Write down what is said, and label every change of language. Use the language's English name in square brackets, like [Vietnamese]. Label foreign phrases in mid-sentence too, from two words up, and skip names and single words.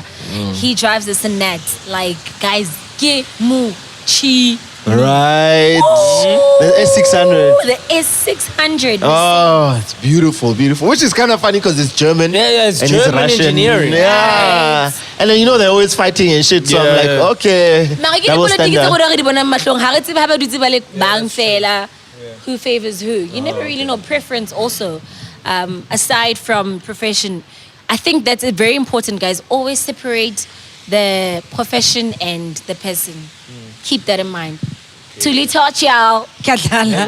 [English] He drives a Senat. Like, guys, get mu chi. Right. Oh, The S600. The S600. Oh, it's beautiful, beautiful. Which is kind of funny because it's German. Yeah, it's and German Russian. engineering. Yeah. Right. And then, they're always fighting and shit. So I'm Yeah. like, okay. [Southern Sotho] Mara ke [English] double [Southern Sotho] dipolotiki tse [English] standard. [Southern Sotho] gore re di bonang mahlong, ha re tsebe ha ba dutse ba le bang fela. [English] Who favors who? You never really know preference also. Aside from profession, I think that's very important, guys. Always separate the profession and the person. Keep that in mind. Tuli touch y'all. Katlala.